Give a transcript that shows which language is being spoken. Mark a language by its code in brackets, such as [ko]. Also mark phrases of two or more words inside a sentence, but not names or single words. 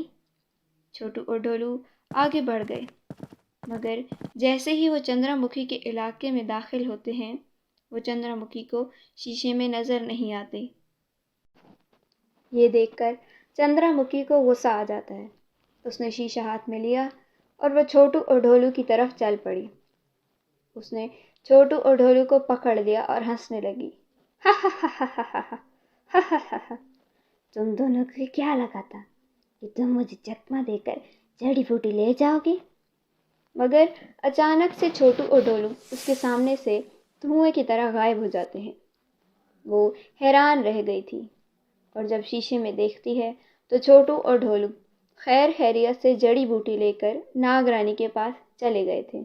[ur] چھوٹو اور ڈھولو آگے بڑھ گئے، مگر جیسے ہی وہ چندرا مکھی کے علاقے میں داخل ہوتے ہیں وہ چندرا مکھی کو شیشے میں نظر نہیں آتے۔ یہ دیکھ کر چندرا مکھی کو غصہ آ جاتا ہے۔ اس نے شیشہ ہاتھ میں لیا اور وہ چھوٹو اور ڈھولو کی طرف چل پڑی۔ اس نے چھوٹو اور ڈھولو کو پکڑ لیا اور ہنسنے لگی۔ ہا ہا ہا ہا ہا ہا ہا ہا ہا ہا، تم دونوں کو کیا لگا تھا کہ تم مجھے چکمہ دے کر جڑی بوٹی لے جاؤ گے؟ مگر اچانک سے چھوٹو اور ڈھولو اس کے سامنے سے دھوئیں کی طرح غائب ہو جاتے ہیں۔ وہ حیران رہ گئی تھی اور جب شیشے میں دیکھتی ہے تو چھوٹو اور ڈھولو خیر خیریت سے جڑی بوٹی لے کر ناگرانی کے پاس چلے گئے تھے۔